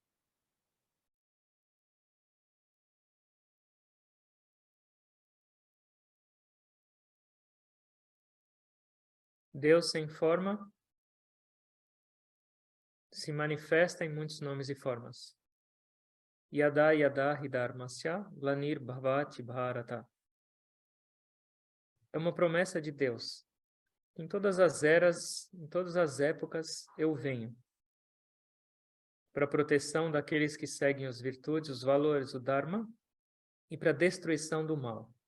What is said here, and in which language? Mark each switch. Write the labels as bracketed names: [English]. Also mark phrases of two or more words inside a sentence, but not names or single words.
[Portuguese] Deus sem forma se manifesta em muitos nomes e formas. [Sanskrit] यदा यदा हिधर्मस्य ग्लानिर् भवति भारत. [Portuguese] É uma promessa de Deus. Em todas as eras, em todas as épocas, eu venho para a proteção daqueles que seguem as virtudes, os valores, o Dharma, e para a destruição do mal.